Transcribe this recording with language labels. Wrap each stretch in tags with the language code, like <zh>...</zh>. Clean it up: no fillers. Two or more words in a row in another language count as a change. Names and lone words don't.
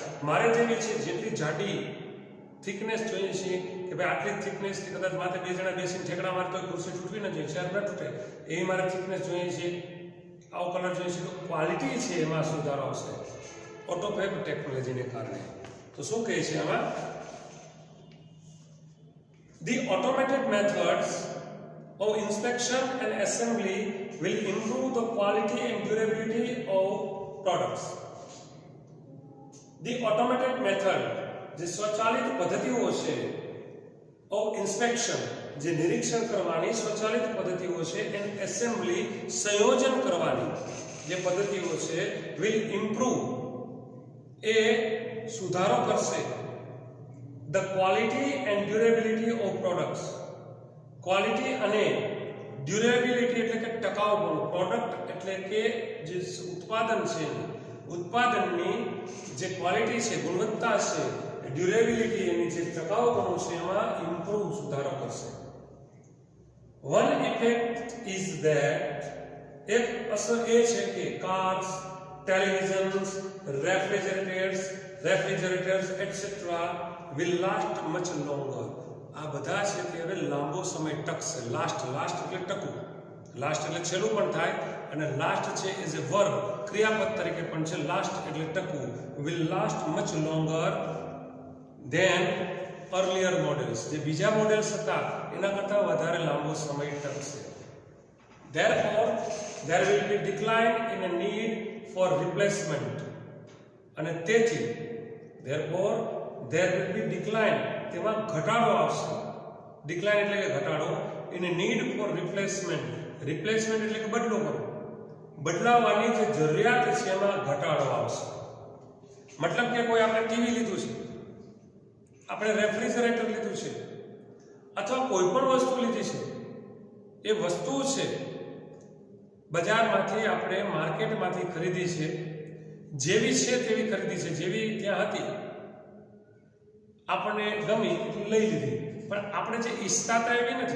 <gu>મારે જેવી છે જેટલી જાડી થિકનેસ જોઈએ છે કે ભાઈ આટલી થિકનેસ કે કદાચ માથે બે જણા બેસીને ઠેકડા મારતો હોય, ખુરશી તૂટવી ન જોઈએ, ચેર ન તૂટે, એવી મારે થિકનેસ જોઈએ છે, આવો કલર જોઈએ છે. તો ક્વોલિટી છે એમાં સુધારો આવશે</gu> <en>autofab technology</en> <gu>કારણે. તો શું કહે છે આમાં?</gu> <en>The automated methods of inspection and assembly will improve the quality and durability of products. The automated method,</en> <gu>જે સ્વચાલિત પદ્ધતિઓ છે,</gu> <en>of inspection,</en> <gu>જે નિરીક્ષણ કરવાની સ્વચાલિત પદ્ધતિઓ છે,</gu> <en>and assembly,</en> <gu>સંયોજન કરવાની જે પદ્ધતિઓ છે,</gu> <en>will improve,</en> <gu>એ સુધારો કરશે</gu> <en>the quality and durability of products.</en> <gu>ક્વોલિટી અને ડ્યુરેબિલિટી એટલે કે ટકાઉપણું, પ્રોડક્ટ એટલે કે જે ઉત્પાદન છે, ઉત્પાદનની જે ક્વોલિટી છે, ગુણવત્તા છે, ડ્યુરેબિલિટી એની જે ટકાઉપણું છે એમાં ઇમ્પ્રૂવ, સુધારો કરશે.</gu> <en>One effect is that,</en> <gu>એક અસર એ છે કે</gu> <en>cars, televisions, refrigerators etcetera will last much longer.</en> <gu>આ બધા છે તે હવે લાંબો સમય ટકશે. લાસ્ટ એટલે ટકવું, લાસ્ટ એટલે છેલ્લું પણ થાય, અને લાસ્ટ છે</gu> <en>as a verb,</en> <gu>ક્રિયાપદ તરીકે પણ છે. લાસ્ટ એટલે ટકવું.</gu> <en>will last much longer than earlier models.</en> <gu>જે બીજા મોડેલ્સ હતા એના કરતાં વધારે લાંબો સમય ટકશે.</gu> <en>therefore there will be decline in a need for replacement.</en> <gu>અને તેથી</gu> <en>therefore there will be decline,</en> <gu>તેમાં ઘટાડો આવશે. ડિક્લાઇન એટલે કે ઘટાડો.</gu> <en>in a need for replacement,</en> <gu>રિપ્લેસમેન્ટ એટલે કે બદલો કરો, બદલાવાની જે જરૂરિયાત છે એમાં ઘટાડો આવશે. મતલબ કે કોઈ આપણે ટીવી લીધું છે, આપણે રેફ્રિજરેટર લીધું છે, અથવા કોઈ પણ વસ્તુ લીધી છે, એ વસ્તુ છે બજારમાંથી આપણે માર્કેટમાંથી ખરીદી છે, જેવી છે તેવી ખરીદી છે, જેવી ત્યાં હતી આપણને ગમી એટલે લઈ લીધી, પણ આપણે જે ઈચ્છતા હતા એવી નથી.</gu>